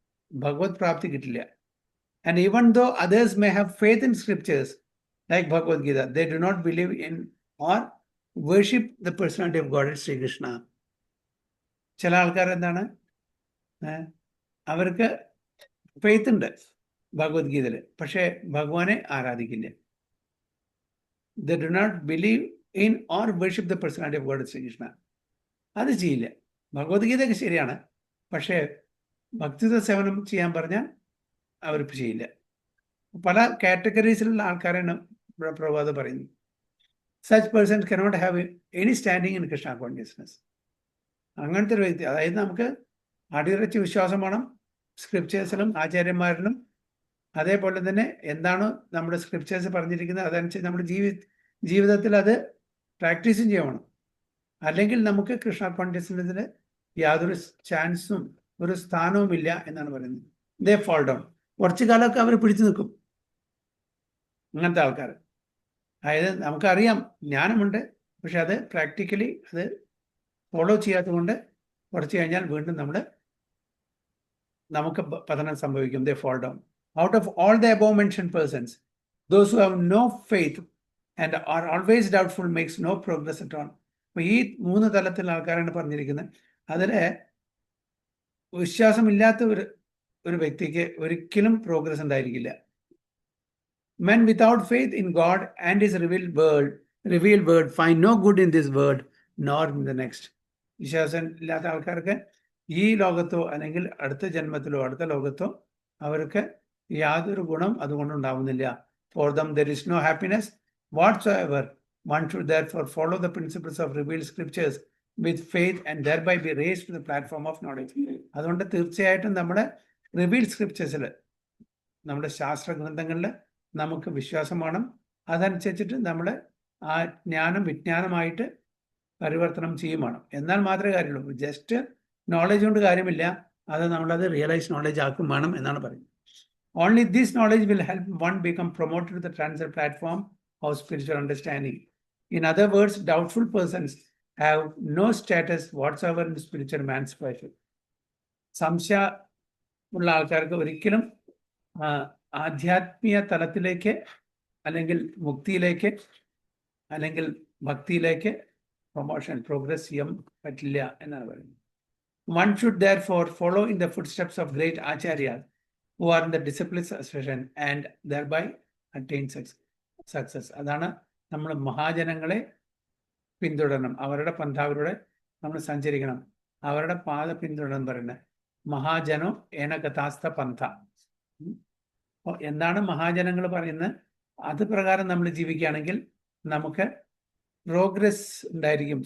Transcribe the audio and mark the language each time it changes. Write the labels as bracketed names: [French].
[Malayalam] ഭഗവത് പ്രാപ്തി കിട്ടില്ല. [English] And even though others may have faith in scriptures like Bhagavad Gita, they do not believe in or worship the personality of God Sri Krishna. [Malayalam] ചില ആൾക്കാർ എന്താണ്, അവർക്ക് faith ഉണ്ട് ഭഗവത്ഗീതയിൽ, പക്ഷേ ഭഗവാനെ ആരാധിക്കില്ല. [English] They do not believe in or worship the personality of God Sri Krishna. [Malayalam] അത് ചെയ്യില്ല. ഭഗവത്ഗീതയൊക്കെ ശരിയാണ്, പക്ഷേ ഭക്തിത്വ സേവനം ചെയ്യാൻ പറഞ്ഞാൽ അവരിപ്പോൾ ചെയ്യില്ല. പല കാറ്റഗറീസിലുള്ള ആൾക്കാരാണ് പ്രഭുപാദ പറയുന്നത്. [English] Such persons cannot have any standing in Krishna consciousness. [Malayalam] അങ്ങനത്തെ ഒരു വ്യക്തി, അതായത് നമുക്ക് അടിയുറച്ച വിശ്വാസം വേണം സ്ക്രിപ്റ്റേഴ്സിലും ആചാര്യന്മാരിലും. അതേപോലെ തന്നെ എന്താണ് നമ്മുടെ സ്ക്രിപ്റ്റേഴ്സ് പറഞ്ഞിരിക്കുന്നത് അതനുസരിച്ച് നമ്മുടെ ജീവിതത്തിൽ അത് പ്രാക്ടീസും ചെയ്യണം. അല്ലെങ്കിൽ നമുക്ക് കൃഷ്ണ കോൺഷ്യസ്നസ്സിൽ യാതൊരു ചാൻസും ഒരു സ്ഥാനവും ഇല്ല എന്നാണ് പറയുന്നത്. [English] They fall down. [Malayalam] കുറച്ചു കാലമൊക്കെ അവർ പിടിച്ചു നിൽക്കും, അങ്ങനത്തെ ആൾക്കാർ. അതായത് നമുക്കറിയാം, ജ്ഞാനമുണ്ട്, പക്ഷെ അത് പ്രാക്ടിക്കലി അത് ഫോളോ ചെയ്യാത്തത് കൊണ്ട് കുറച്ച് കഴിഞ്ഞാൽ വീണ്ടും നമുക്ക് പതനം സംഭവിക്കും. [English] They fall down. Out of all the above mentioned persons, those who have no faith and are always doubtful makes no progress at all. [Malayalam] അപ്പോൾ ഈ 3 തലത്തിലുള്ള ആൾക്കാരാണ് പറഞ്ഞിരിക്കുന്നത്. അതിൽ വിശ്വാസമില്ലാത്ത ഒരു വ്യക്തിക്ക് ഒരിക്കലും പ്രോഗ്രസ് ഉണ്ടായിരിക്കില്ല. [English] Men without faith in God and his revealed word find no good in this world nor in the next. [Malayalam] വിശ്വാസം ഇല്ലാത്ത ആൾക്കാർക്ക് ഈ ലോകത്തോ അല്ലെങ്കിൽ അടുത്ത ജന്മത്തിലോ അടുത്ത ലോകത്തോ അവർക്ക് യാതൊരു ഗുണം അതുകൊണ്ട് ഉണ്ടാവുന്നില്ല. [English] For them there is no happiness whatsoever. One should therefore follow the principles of revealed scriptures with faith and thereby be raised to the platform of knowledge. [Malayalam] അതുകൊണ്ട് തീർച്ചയായിട്ടും നമ്മുടെ റിവീൽഡ് സ്ക്രിപ്റ്റേഴ്സിൽ, നമ്മുടെ ശാസ്ത്ര ഗ്രന്ഥങ്ങളിൽ നമുക്ക് വിശ്വാസം വേണം. അതനുസരിച്ചിട്ട് നമ്മൾ ആ ജ്ഞാനം വിജ്ഞാനമായിട്ട് പരിവർത്തനം ചെയ്യും വേണം. എന്നാൽ മാത്രമേ കാര്യമുള്ളൂ. ജസ്റ്റ് നോളജ് കൊണ്ട് കാര്യമില്ല, അത് നമ്മളത് റിയലൈസ് നോളജ് ആക്കും വേണം എന്നാണ് പറയുന്നത്. [English] Only this knowledge will help one become promoted to the transcendent platform of spiritual understanding. In other words, doubtful persons have no status whatsoever in the spiritual emancipation. [Malayalam] സംശയ ഉള്ള ആൾക്കാർക്ക് ഒരിക്കലും ആധ്യാത്മിക തലത്തിലേക്ക് അല്ലെങ്കിൽ മുക്തിയിലേക്ക് അല്ലെങ്കിൽ ഭക്തിയിലേക്ക് പ്രൊമോഷൻ പ്രോഗ്രസ് ചെയ്യാൻ പറ്റില്ല എന്നാണ് പറയുന്നത്. [English] One should therefore follow in the footsteps of great acharyas who are in the disciplines association and thereby attain success. [Malayalam] അതാണ് നമ്മൾ മഹാജനങ്ങളെ പിന്തുടരണം, അവരുടെ പന്ഥാവിലൂടെ നമ്മൾ സഞ്ചരിക്കണം, അവരുടെ പാത പിന്തുടരണം പറയുന്നത്. [Sanskrit] മഹാജനോ ഏനകഥാസ്ത പന്ഥ. [Malayalam] എന്താണ് മഹാജനങ്ങൾ പറയുന്നത്? അത് പ്രകാരം നമ്മൾ ജീവിക്കുകയാണെങ്കിൽ നമുക്ക് പ്രോഗ്രസ് ഉണ്ടായിരിക്കും.